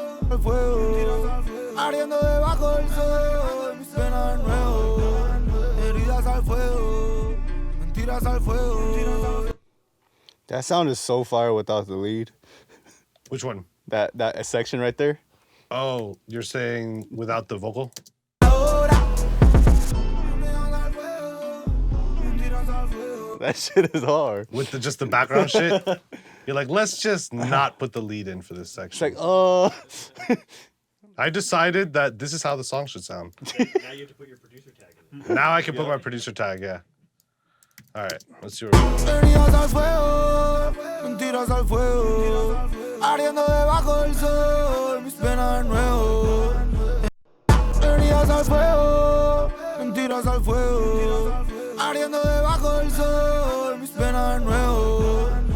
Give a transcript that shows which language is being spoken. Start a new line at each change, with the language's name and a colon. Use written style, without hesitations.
Spanish: Al fuego, ardiendo debajo del sol, mis penas nuevos, heridas al fuego, mentiras al fuego.
English: That sound is so fire without the lead. Which one? That section right there. Oh, you're saying without the vocal? That shit is hard. With just the background shit? You're like, let's just not put the lead in for this section. It's like, I decided that this is how the song should sound. Now you have to put your producer tag in. Now I can put my producer tag, yeah. All right, let's see what
Spanish: Heridas al fuego, mentiras al fuego, ardiendo debajo del sol, mis penas nuevos. Heridas al fuego, mentiras al fuego, ardiendo debajo del sol, mis penas nuevos.